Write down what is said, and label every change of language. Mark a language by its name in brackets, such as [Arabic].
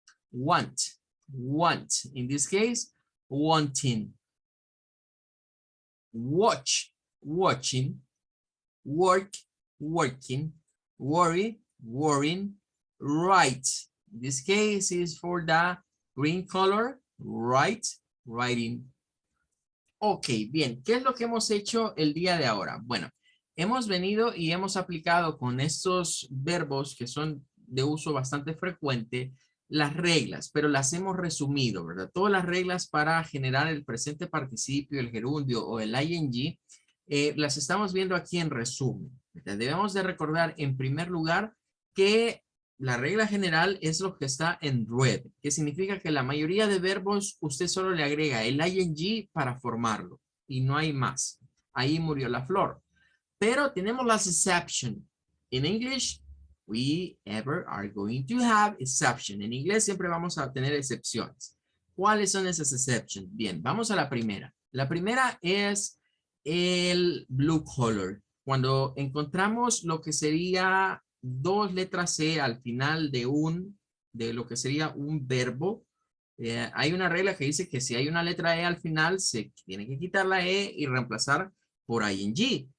[English] want, want. In this case, wanting. Watch, watching. Work, working. Worry, worrying. Write. In this case is for the green color. Write, writing. Ok, bien. [Spanish] ¿Qué es lo que hemos hecho el día de ahora? Bueno, hemos venido y hemos aplicado con estos verbos que son de uso bastante frecuente las reglas, pero las hemos resumido, ¿verdad? Todas las reglas para generar el presente participio, el gerundio o el ing, las estamos viendo aquí en resumen. Debemos de recordar en primer lugar que la regla general es lo que está en red, que significa que la mayoría de verbos usted solo le agrega el ing para formarlo y no hay más. Ahí murió la flor. Pero tenemos las exceptions. [English] En English, we ever are going to have exception. [Spanish] En inglés siempre vamos a tener excepciones. ¿Cuáles son esas exceptions? Bien, vamos a la primera. La primera es el blue color. Cuando encontramos lo que sería dos letras C al final de lo que sería un verbo, hay una regla que dice que si hay una letra E al final, se tiene que quitar la E y reemplazar por ing.